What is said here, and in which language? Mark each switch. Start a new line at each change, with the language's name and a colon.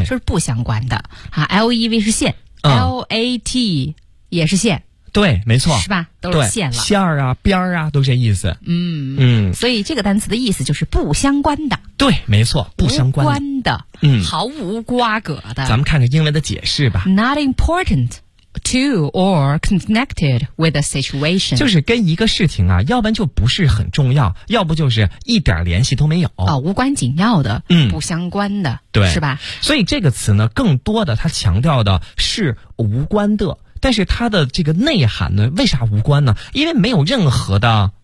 Chinese: 就是不相关的啊。LEV 是线、LAT 也是线。对，没错，是吧？都是线了，线儿啊，边儿啊，都这意思。嗯嗯，所以这个单词的意思就是不相关的。对，没错，不相关的，无关的，嗯，毫无瓜葛的。咱们看看英文的解释吧。
English: Not important to or connected with a situation，
Chinese: 就是跟一个事情啊，要不然就不是很重要，要不就是一点联系都没有啊、哦，无关紧要的，嗯，不相关的，对，是吧？所以这个词呢，更多的它强调的是无关的。但是它的这个内涵呢，为啥无关呢？因为没有任何的